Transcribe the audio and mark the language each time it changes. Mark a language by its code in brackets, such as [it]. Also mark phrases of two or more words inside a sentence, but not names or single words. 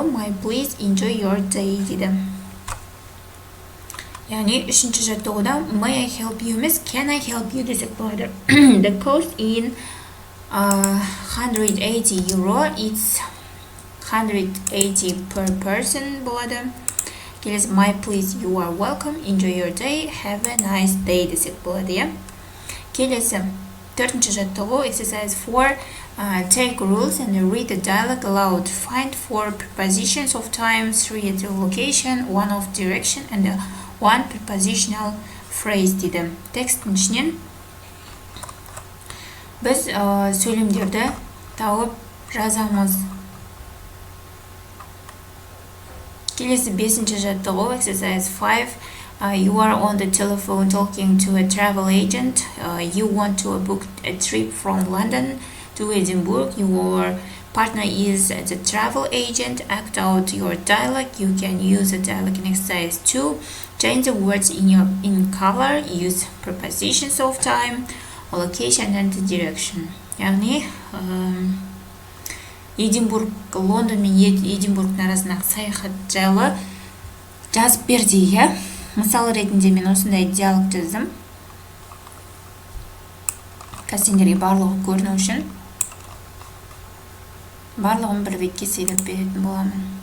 [en] My please enjoy your day [kk] дейді. Яғни үшінші жаттығуда [en] may I help you емес, can I help you [kk] десек болады. [en] The cost in 180 euro, it's 180 per person болады. Келесі my please, you are welcome, enjoy your day, have a nice day [kk] десек болады, иә. Келесі төртінші жаттығу exercise 4. [en] Take rules and read the dialogue aloud. Find 4 prepositions of time, 3 at location, 1 of direction and one prepositional phrase дейді. [kk] Текстің ішінен біз сөйлемдерді тауып жазамыз. Келесі бесінші жаттығу exercise 5. [en] You are on the telephone talking to a travel agent. You want to book a trip from London to Edinburgh. Your partner is the travel agent. Act out your dialogue. You can use the dialogue in exercise 2. Change the words in color. Use prepositions of time, location and direction. [kk] Яғни Эдинбург, Лондон мен Эдинбургтың арасындағы саяхат жайлы жазып бер дейді. Мысал ретінде мен осындай диалог жаздым. Сендерге барлығы көріну үшін барлығын бір бетке сыйлап беретін боламын.